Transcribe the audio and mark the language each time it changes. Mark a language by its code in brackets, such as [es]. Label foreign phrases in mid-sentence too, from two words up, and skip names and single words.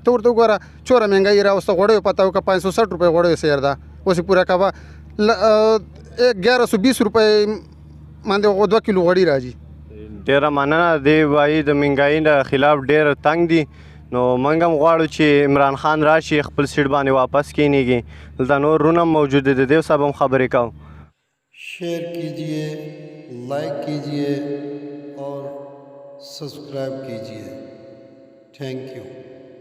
[ps] ته ورته وګوره چوره مهنګایي راوسته، غوړیو پته وکړه 560 روپۍ غوړیو سیر ده، اوس یې پوره کوه 1120 روپۍ باندې 2 کیلو غوړي راځي. ډېره مننه. دی وایي د مهنګایي نه خلاف ډېر تنګ دي، نو موږ هم غواړو چې عمران خان راشي خپل سیټ باندې واپس کېنیږي. دلته نور رونه هم موجود دي، د دې صاحب هم خبرې کوو. [ur] شیئر کیجیے، لائک کیجیے اور سبسکرائب کیجیے. [en] Thank you.